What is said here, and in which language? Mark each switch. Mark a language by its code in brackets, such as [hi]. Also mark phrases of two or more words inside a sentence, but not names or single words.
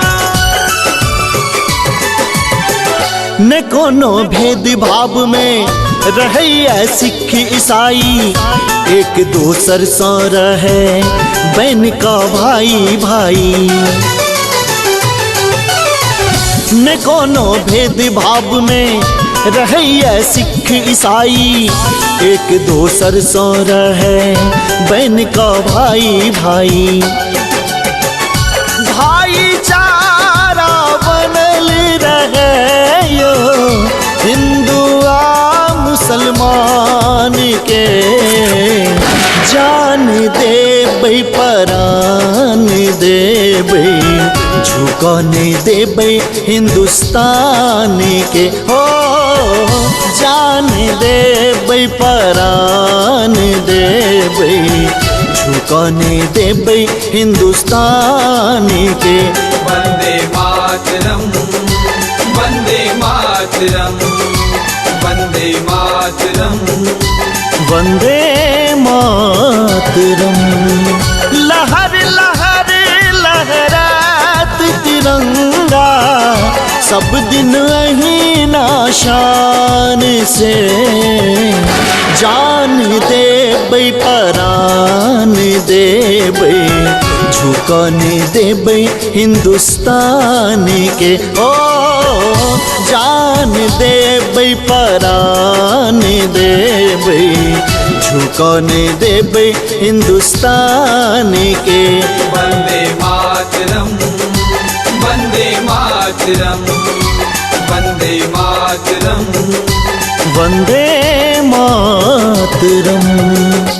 [mai] न कोनो भेद भाव में रहे सिख ईसाई एक दोसर सा रहे बहन का भाई भाई। न कोनो भेद भाव में रहे सिख ईसाई एक दोसर सा रहे बहन का भाई भाई। भाईचारा बनल रहे यो हिंदू मुसलमान के, जान देबै परान देबै झुकने देबै हिंदुस्तान के। हो जान देबै परान देबै झुकने देबै हिंदुस्तान के। [sa] वंदे मातरम, वंदे मातरम, वंदे मातरम, वंदे मातरम। [mai] लहर लहर लहरात तिरंगा सब दिन अहीं ना शान से, जान देबै परान देबै झुकने देबै हिंदुस्तान के। ओ जान देबै परान देबै झुकने देबै हिंदुस्तान के। [sa] वंदे मातरम, वंदे मातरम, वंदे मातरम, वंदे मातरम।